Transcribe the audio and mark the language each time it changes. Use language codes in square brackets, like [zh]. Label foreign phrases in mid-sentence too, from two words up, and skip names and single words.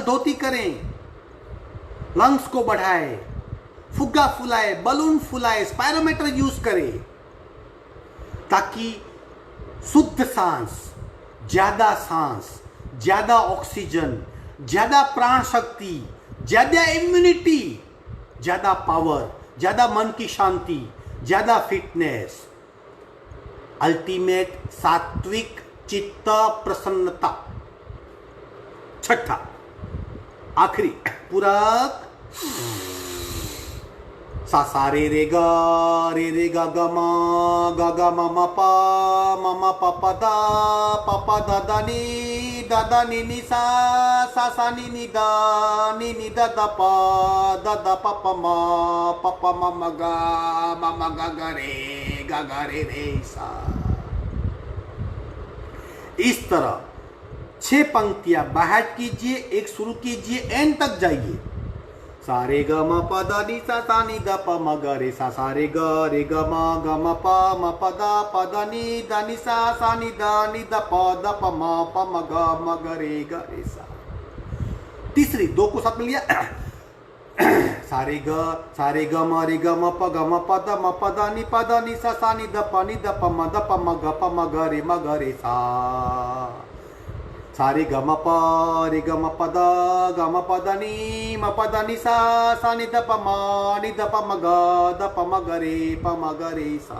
[hi] धोती करें, लंग्स को बढ़ाए, फुग्गा फुलाए, बलून फुलाए, [en] spirometer use [hi] करें, ताकि शुद्ध सांस, ज्यादा ऑक्सीजन, ज्यादा प्राण शक्ति, ज्यादा इम्यूनिटी, ज्यादा पावर, ज्यादा मन की शांति, ज्यादा फिटनेस, अल्टीमेट सात्विक चित्त प्रसन्नता। छठा आखिरी पूरक सा सा रे गा ग म म प प दा नी नी सा नी नी दा दा प म ग रे सा। इस तरह 6 पंक्तियां बाहर कीजिए, एक शुरू कीजिए, एंड तक जाइए। सारे ग म प द नि सा नि द प म ग रे सा रे ग म प द नि सा नि द प म ग रे सा। तीसरी 2 को साथ में लिया। सारे ग म प द नि सा नि द प म ग रे सा। सारे ग म प द नि सा नि द प म ग रे सा।